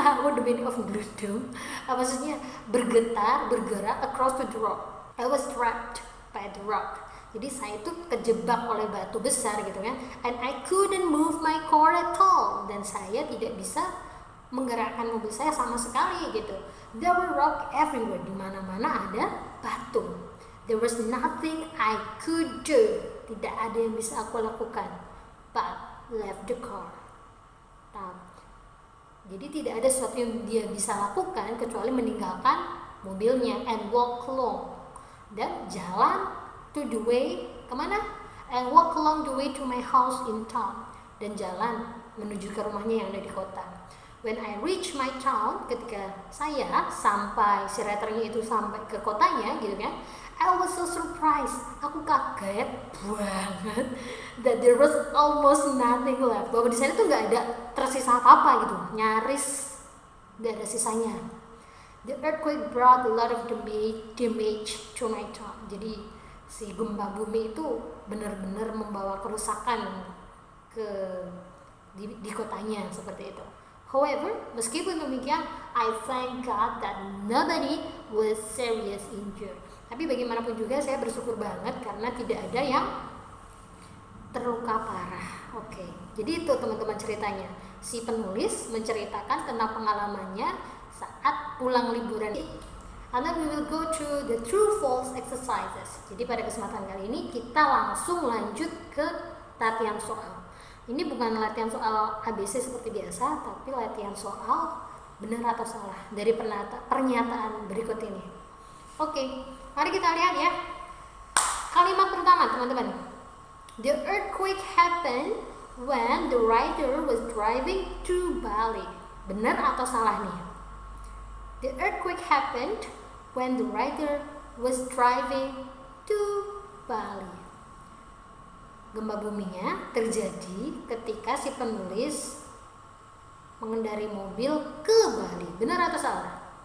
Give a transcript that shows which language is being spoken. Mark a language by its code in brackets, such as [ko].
[en] What the meaning of gelundung? [id] Maksudnya bergetar, bergerak [en] across the rock. I was trapped by the rock. [id] Jadi saya itu kejebak oleh batu besar gitu kan. [en] And I couldn't move my car at all, [id] dan saya tidak bisa menggerakkan mobil saya sama sekali gitu. [en] There were rock everywhere, [id] di mana-mana ada batu. [en] There was nothing I could do. [id] Tidak ada yang bisa aku lakukan. [en] But left the car. [id] Jadi tidak ada sesuatu yang dia bisa lakukan kecuali meninggalkan mobilnya [en] and walk along. [id] Dan jalan [en] to the way [id] kemana? [en] And walk along the way to my house in town. [id] Dan jalan menuju ke rumahnya yang ada di kota. [en] When I reach my town, [id] ketika saya sampai, si writernya itu sampai ke kotanya gitu kan, [en] I was so surprised. [id] Aku kaget banget [en] that there was almost nothing left. [id] Bahwa di sana tuh nggak ada tersisa apa-apa gitu, nyaris nggak ada sisanya. [en] The earthquake brought a lot of damage to my town. [id] Jadi si gempa bumi itu benar-benar membawa kerusakan ke di kotanya seperti itu. [en] However, [id] meskipun demikian, [en] I thank God that nobody was serious injured. [id] Tapi bagaimanapun juga saya bersyukur banget karena tidak ada yang terluka parah. Oke. Jadi itu teman-teman ceritanya. si penulis menceritakan tentang pengalamannya saat pulang liburan. [en] And then we will go to the true false exercises. [id] Jadi pada kesempatan kali ini kita langsung lanjut ke latihan soal. Ini bukan latihan soal ABC seperti biasa, tapi latihan soal benar atau salah dari pernyataan berikut ini. Oke, mari kita lihat ya. Kalimat pertama teman-teman. [en] The earthquake happened when the writer was driving to Bali. [id] Benar atau salah nih? [en] The earthquake happened when the writer was driving to Bali. [id] Gempa buminya terjadi ketika si penulis mengendari mobil ke Bali. Benar atau salah?